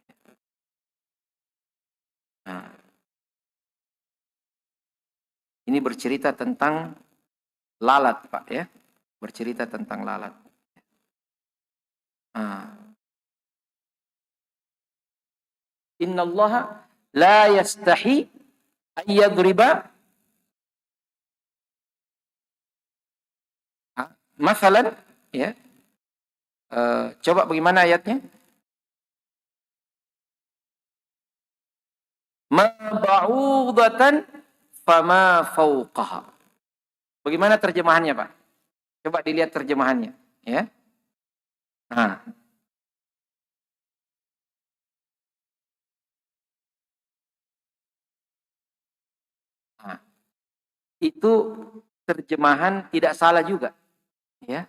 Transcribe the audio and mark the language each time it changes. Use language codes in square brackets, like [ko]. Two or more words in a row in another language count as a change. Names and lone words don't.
[id] Nah. Ini bercerita tentang lalat, Pak, ya. Bercerita tentang lalat. [ar] إن الله لا يستحيي أن يضرب مثلا, ya. [id] Coba bagaimana ayatnya? [ar] ما بعوضة فما فوقها. [id] Bagaimana terjemahannya, Pak? Coba dilihat terjemahannya, ya. Nah. Nah. Itu terjemahan tidak salah juga, ya.